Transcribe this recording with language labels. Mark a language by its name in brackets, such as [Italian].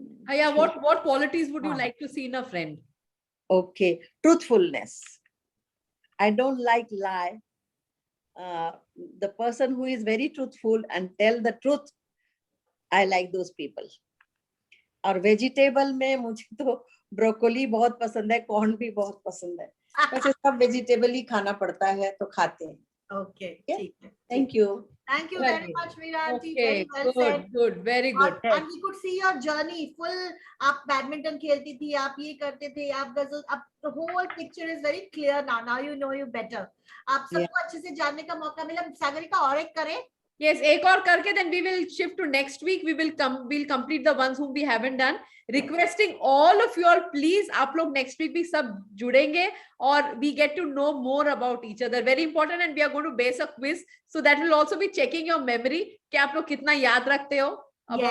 [English] Yeah, what qualities would you like to see in a friend? Okay, truthfulness. I don't like lie. The person who is very truthful and tell the truth, I like those people. [Hindi] और vegetable में मुझे तो broccoli बहुत पसंद है, corn भी बहुत पसंद है। वैसे सब वेजिटेबल ही खाना पड़ता है तो खाते हैं। ओके, ठीक है। [English] Thank you. Thank you very much, Veerati. Very well good, said. good, very good. And we could see your journey full. [Hindi] आप बैडमिंटन खेलती थी, आप ये करते थे, आप गजल, अब [English] the whole picture is very clear now. Now you know you better. [Hindi] आप सबको अच्छे से जानने का मौका मिला। सागरिका और एक करें, [English] Yes, [Hindi] एक और करके [English] then we will shift to next week. We'll complete the ones whom we haven't done. Requesting all of you all, please, [Hindi] आप लोग [English] next week [Hindi] भी सब जुड़ेंगे [English] और we get to know more about each other. Very important, and we are going to base a quiz, so that will also be checking your memory [Hindi] कि आप लोग कितना याद रखते हो [English] about